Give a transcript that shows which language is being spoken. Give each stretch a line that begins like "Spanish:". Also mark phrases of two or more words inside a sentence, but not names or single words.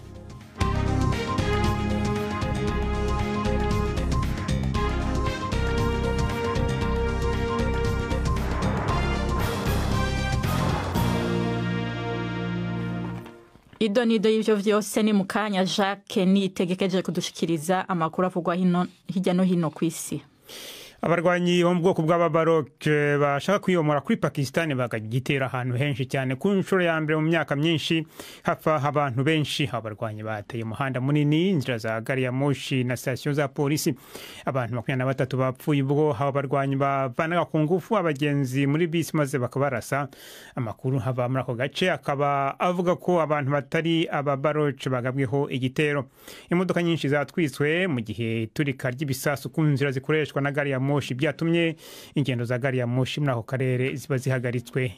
Rundi: Idonido y'ivyo vyose ni mukanya Jacques nitegekeje kudushikiriza amakuru avugwa hirya no hino kw'isi.
Kinyarwanda: Abarwanyi bo mu bwoko bw'ababarok bashaka kwiyomora kuri Pakistan bagagitera ahantu henshi cyane ku nshuro ya mbere mu myaka myinshi, hafa abantu benshi. Abarwanyi bateye umuhanda munini, inzira za gari ya moshi na station za polisi. Abantu 23 bapfuye ubwo abarwanyi bavanaga ku ngufu abagenzi muri bisi maze bakabarasa. Amakuru hava muri ako gace akaba avuga ko abantu batari ababarok bagabweho igitero. Imodoka nyinshi zatwiswe mu gihe turika ry'ibisasu ku nzira zikoreshwa na gari ya moshi byatumye ingendo za gari ya moshi muri ako karere ziba zihagaritswe.